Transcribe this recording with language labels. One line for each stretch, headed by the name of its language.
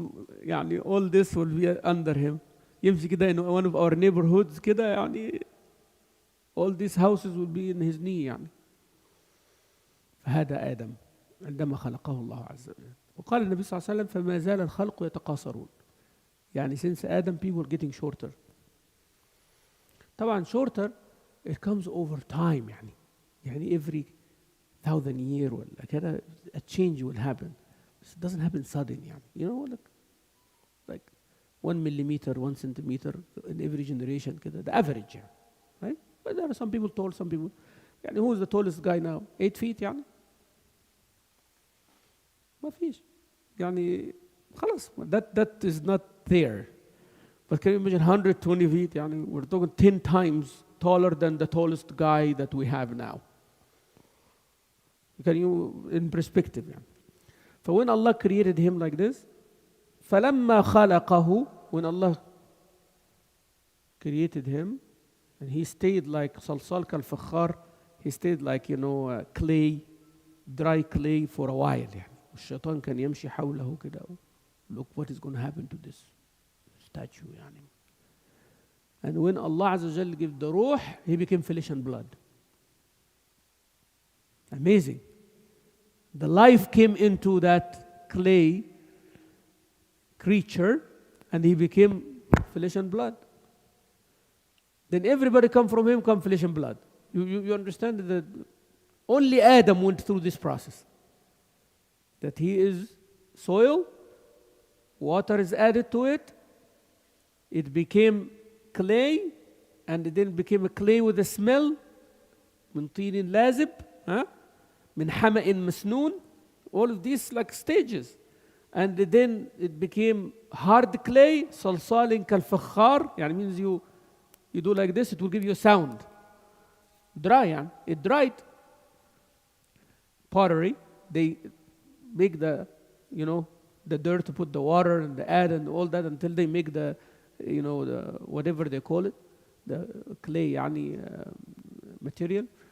English: يعني all this will be under him.
Arabic: يمشي كده
English: in one of our neighborhoods كده يعني all these houses will be in his knee يعني.
Arabic: فهذا آدم عندما خلقه الله عز وجل. وقال النبي صلى الله عليه وسلم فما زال الخلق يتقاصرون.
English: يعني since Adam people are getting shorter. طبعا shorter it comes over time يعني every 1,000 years ولا كده a change will happen. It doesn't happen sudden يعني. You know like 1 millimeter, 1 centimeter in every generation كده the average يعني. Right? But there are some people tall, some people يعني who is the tallest guy now? 8 feet يعني.
Arabic: ما فيش يعني خلاص
English: that is not there. But can you imagine 120 feet يعني we're talking 10 times taller than the tallest guy that we have now. Can you in perspective يعني. So when Allah created him like this
Arabic: فلما خلقه
English: when Allah created him and he stayed like
Arabic: صلصال كالفخار
English: he stayed like clay dry clay for a while يعني.
Arabic: الشيطان كان يمشي حوله كده.
English: Look what is going to happen to this statue يعني. And when Allah Azza wa Jal gave the ruh, he became flesh and blood. Amazing. The life came into that clay creature and he became flesh and blood. Then everybody come from him, come flesh and blood. You understand that only Adam went through this process. That he is soil, water is added to it, it became clay, and it then became a clay with a smell.
Arabic: من طين لازب, من حمأ مسنون,
English: all of these like stages. And then it became hard clay,
Arabic: صلصال كالفخار,
English: يعني means you do like this, it will give you a sound. Dry, يعني. It dried. Pottery, they make the dirt to put the water and the add and all that until they make the whatever they call it, the clay يعني material,